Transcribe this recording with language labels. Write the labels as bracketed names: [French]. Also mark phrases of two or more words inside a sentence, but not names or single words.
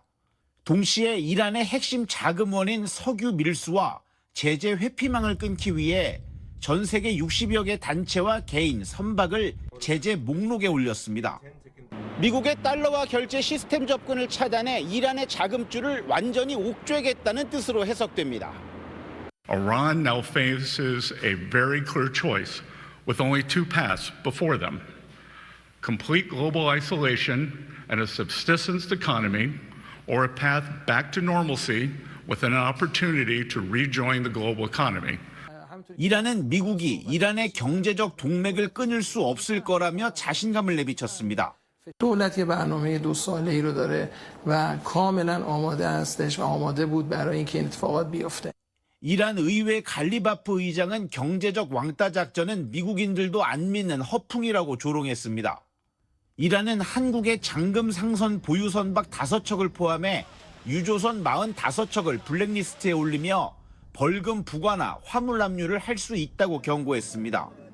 [Korean] 동시에 이란의 핵심 자금원인 석유 밀수와 제재 회피망을 끊기 위해 전 세계 60여 개 단체와 개인, 선박을 제재 목록에 올렸습니다. 미국의 달러화 결제 시스템 접근을 차단해 이란의 자금줄을 완전히 옥죄겠다는 뜻으로 해석됩니다. [English] Iran now faces a very clear choice with only two paths before them: complete global isolation and a subsistence economy, or a path back to normalcy with an opportunity to rejoin the global economy. [Korean] 이란은 미국이 이란의 경제적 동맥을 끊을 수 없을 거라며 자신감을 내비쳤습니다. [Persian] دولت برنامه 2 رو داره و کاملا آماده هستش و آماده بود برای اینکه این اتفاقات بیفته. [Korean] 이란 의회 갈리바프 의장은 경제적 왕따 작전은 미국인들도 안 믿는 허풍이라고 조롱했습니다. 이란은 한국의 잠금 상선 보유 선박 5척을 포함해 유조선 45척을 블랙리스트에 올리며 벌금 부과나 화물 압류를 할 수 있다고 경고했습니다.